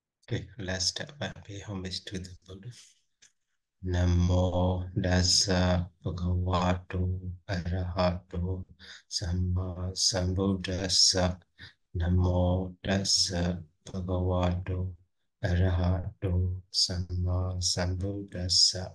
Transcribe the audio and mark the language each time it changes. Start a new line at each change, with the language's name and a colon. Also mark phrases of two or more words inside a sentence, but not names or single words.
English: Okay, let's start by paying homage to the Buddha.
Pali: Namo Dasa Bhagavato Arahato Samma Sambuddhassa. Namo Dasa Bhagavato Arahato Samma Sambuddhassa.